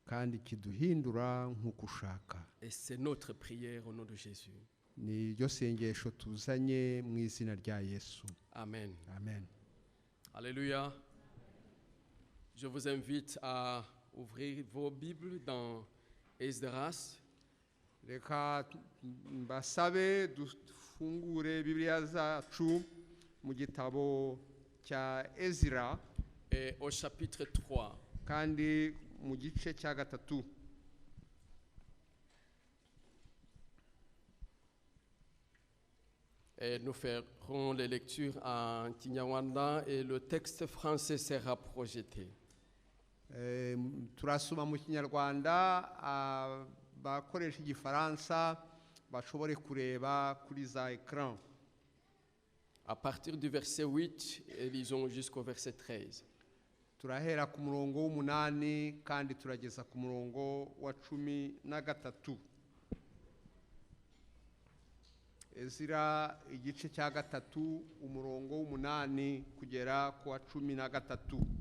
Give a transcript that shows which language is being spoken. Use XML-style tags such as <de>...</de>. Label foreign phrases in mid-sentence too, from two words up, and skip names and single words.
<fr>Et c'est notre prière au nom de Jésus. Amen. Amen. Alléluia. Je vous invite à ouvrir vos Bibles dans Esdras.</fr> <rw>Reka mbasabe dufungure Bibiliya zacu mu gitabo cya Ezra</rw> <fr>et au chapitre 3.</fr> <rw>Kandi mu gice cya gatatu.</rw> <fr>Et nous ferons les lectures en Kinyarwanda et le texte français sera projeté.</fr> <rw>Turasoma mu Kinyarwanda bakoresha igifaransa bashobore kureba kuri za écran.</rw> <fr>À partir du verset 8 et lisons jusqu'au verset 13.</fr> <rw>Turahera ku murongo w'8 kandi turageza ku murongo wa 13. Ezra igice cya gatatu umurongo w'8 kugera ku wa 13.</rw>